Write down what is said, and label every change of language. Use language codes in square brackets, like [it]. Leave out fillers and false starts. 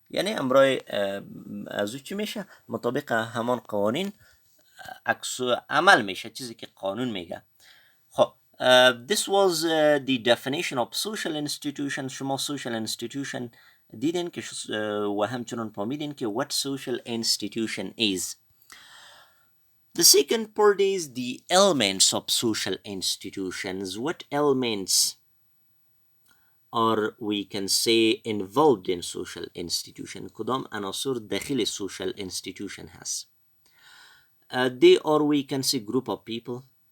[fa] یعنی امرای از او چی میشه؟ مطابق همان قوانین عکس عمل میشه، چیزی که قانون میگه. [en] خب this was the definition of social institution. [fa] شما social institution دیدین که و همچنان فهمیدین که [en] what social institution is. The second part is the elements of social institutions. What elements or we can say involved in social institution؟ [fa] کدام عناصر داخل social institution هست؟ [en] They are, we can say, group of people.